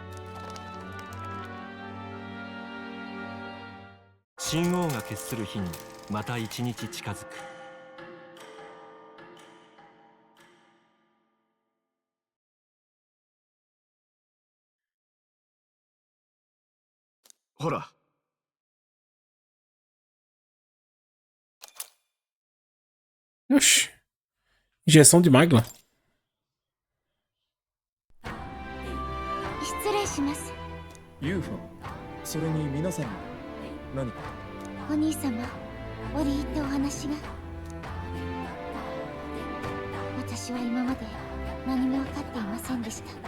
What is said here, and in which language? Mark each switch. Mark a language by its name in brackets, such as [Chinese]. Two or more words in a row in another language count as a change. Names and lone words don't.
[Japanese] 神王が決する日にまた一日近づく。ほら。 [Portuguese] Oxi. Injeção de magma. [Japanese] 失礼します。ユーファ、それに皆さんも何か。お兄様、折り入ってお話が。私は今まで何も分かっていませんでした。